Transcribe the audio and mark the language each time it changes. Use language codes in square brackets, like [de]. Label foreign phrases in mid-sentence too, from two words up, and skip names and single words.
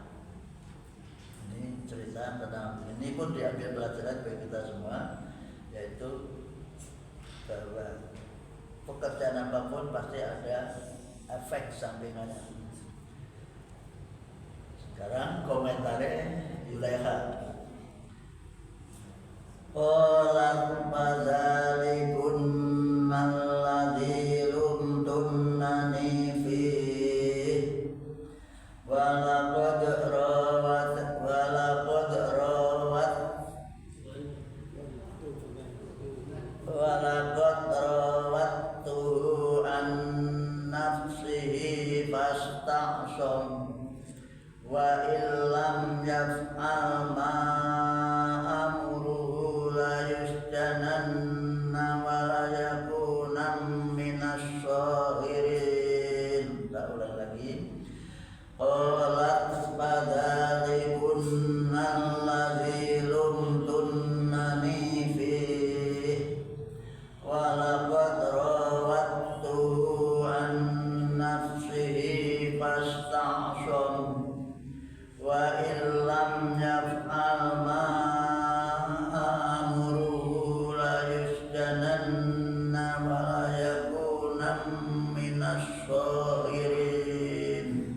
[id] Ini cerita tentang ini pun diambil pelajaran bagi kita semua, yaitu bahwa pekerjaan apapun pasti ada efek sampingannya. Sekarang komentarnya Yulaiha. [ar] قالت فذلكن الذي لمتنني فيه ولقد راودته عن نفسه فاستعصم ولئن لم يفعل ما آمره ليسجنن وليكونا من الصاغرين. [id] Tak ulang lagi. [ar] قالت فذلكن الذي لمتنني فيه ولقد راودته عن نفسه فاستعصم ولئن لم يفعل ما آمره ليسجنن وليكونا من الصاغرين.